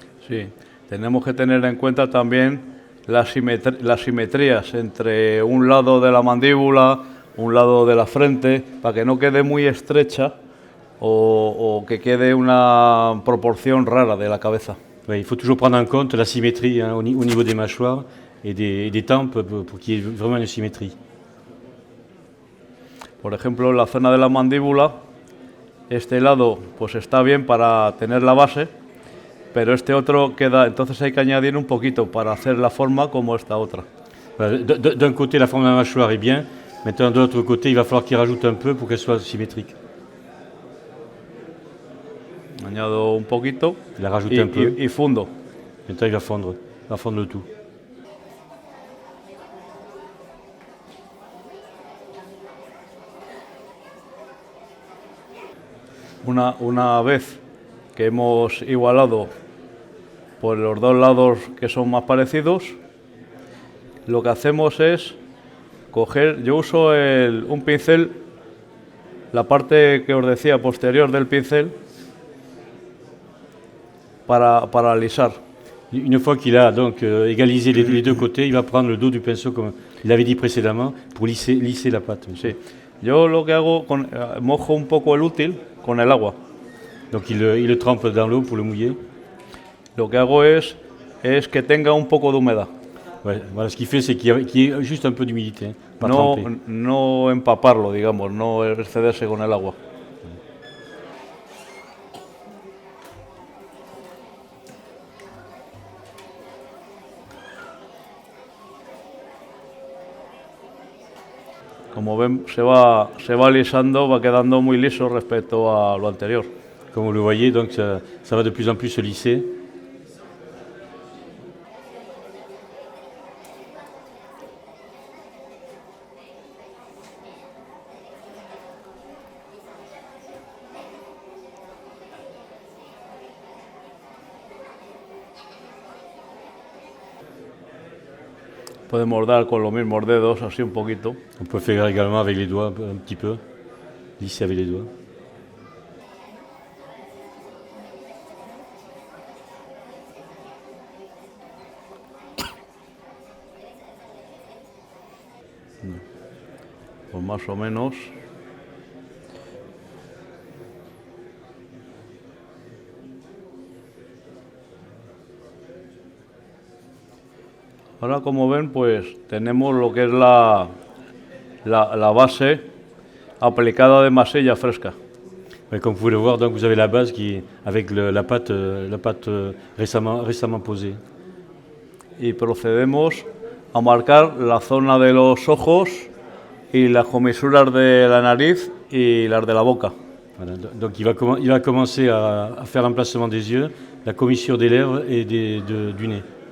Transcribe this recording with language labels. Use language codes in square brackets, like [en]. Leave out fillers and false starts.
[es] Sí, tenemos que tener en cuenta también las simetrías entre un lado de la mandíbula, un lado de la frente, para que no quede muy estrecha o que quede una proporción rara de la cabeza. [fr] Ouais, il faut toujours prendre en compte la symétrie, hein, au niveau des mâchoires et des tempes pour qu'il y ait vraiment une symétrie. [es] Por ejemplo, en la zona de la mandíbula, este lado pues está bien para tener la base, pero este otro queda, entonces hay que añadir un poquito para hacer la forma como esta otra. [fr] Voilà, d'un côté, la forme de la mâchoire est bien, maintenant de l'autre côté, il va falloir qu'il rajoute un peu pour qu'elle soit symétrique. [es] Añado un poquito [fr] Il a rajouté un peu, [es] y fundo. [fr] maintenant il va fondre le tout. [es] Una vez que hemos igualado por los dos lados que son más parecidos, lo que hacemos es coger, yo uso un pincel, la parte que os decía posterior del pincel, para alisar. [fr] Une fois qu'il a donc égalisé les deux côtés, il va prendre le dos du pinceau, comme il avait dit précédemment, pour lisser la pâte. [es] Sí. Yo lo que hago, mojo un poco el útil con el agua. [fr] Donc il le trempe dans l'eau pour le mouiller. [es] Lo que hago es que tenga un poco de humedad. [fr] Ouais, voilà, ce qu'il fait, c'est qu'il y ait juste un peu d'humidité, hein, pas trempé. [es] No empaparlo, digamos, no excederse con el agua. Como ven, se va alisando, va quedando muy liso respecto a lo anterior. [fr] Comme vous le voyez, donc ça va de plus en plus se lisser. [es] Podemos dar con los mismos dedos, así un poquito. [fr] On peut faire également avec les doigts un petit peu, lisser avec les doigts. [es] Pues más o menos. Ahora, como ven, pues tenemos lo que es la base aplicada de masilla fresca. [fr] Ouais, comme vous pouvez le voir, donc vous avez la base qui est avec la pâte récemment posée. [es] Y procedemos a marcar la zona de los ojos y las comisuras de la nariz y las de la boca. [fr] Voilà, donc il va commencer à faire l'emplacement des yeux, la commissure des lèvres et du nez.